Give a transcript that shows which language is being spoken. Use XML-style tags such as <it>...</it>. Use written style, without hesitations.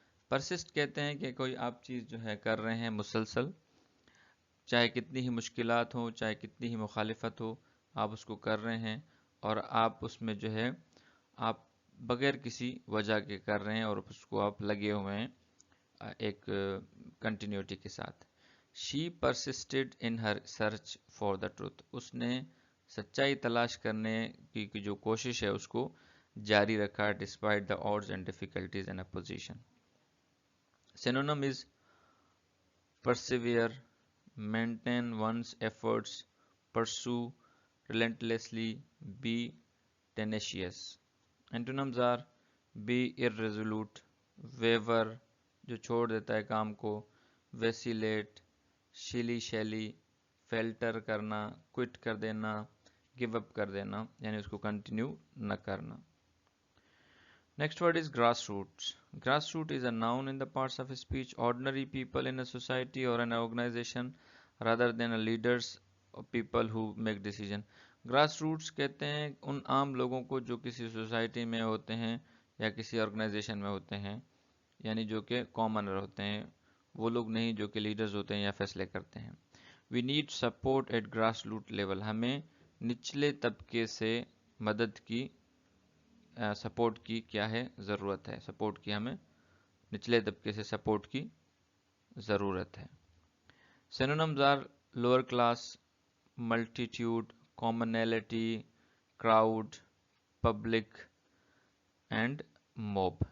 <hi>Persist कहते हैं कि कोई आप चीज़ जो है कर रहे हैं मुसलसल, चाहे कितनी ही मुश्किलात हो, चाहे कितनी ही मुखालिफत हो, आप उसको कर रहे हैं और आप उसमें जो है आप बगैर किसी वजह के कर रहे हैं और उसको आप लगे हुए हैं एक कंटिन्यूटी के साथ.</hi> <en>She persisted in her search for the truth.</en> <hi>उसने सच्चाई तलाश करने की जो कोशिश है उसको जारी रखा</hi> <en>Despite the odds and difficulties and opposition. Synonym is persevere, maintain one's efforts, pursue relentlessly, be tenacious. Antonyms are be irresolute, waver,</en> <hi>जो छोड़ देता है काम को,</hi> <en>vacillate, shilly shally,</en> <hi>falter करना, quit कर देना, give up कर देना, यानी उसको continue न करना.</hi> <en>Next word is grassroots. Grassroots is a noun in the parts of speech. Ordinary people in a society or an organization rather than a leaders or people who make decision.</en> <hi>Grassroots कहते हैं उन आम लोगों को जो किसी society में होते हैं या किसी ऑर्गेनाइजेशन में होते हैं, यानी जो कि कॉमनर होते हैं, वो लोग नहीं जो कि लीडर्स होते हैं या फैसले करते हैं.</hi> <en>We need support at grassroots level.</en> <hi>हमें निचले तबके से मदद की, सपोर्ट की क्या है ज़रूरत है. सपोर्ट की हमें निचले तबके से सपोर्ट की ज़रूरत है.</hi> <en>Synonyms are lower class, multitude, commonality, crowd, public and mob.</en>